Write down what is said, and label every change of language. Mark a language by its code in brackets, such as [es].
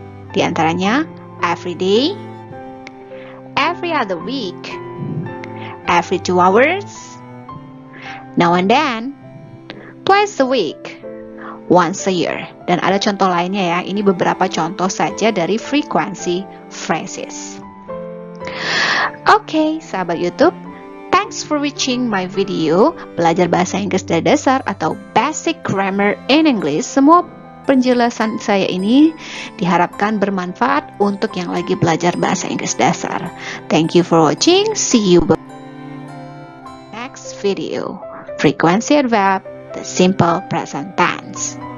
[id] Di antaranya, [en] every day, every other week, every 2 hours, now and then, twice a week, once a year. [id] Dan ada contoh lainnya ya. Ini beberapa contoh saja dari frequency phrases. Oke, sahabat [en] YouTube, thanks for watching my video [id] belajar bahasa Inggris dari dasar atau [en] Basic Grammar in English. [id] Semua penjelasan saya ini diharapkan bermanfaat untuk yang lagi belajar bahasa Inggris dasar. [en] Thank you for watching. See you next video. Frequency adverb, the simple present tense.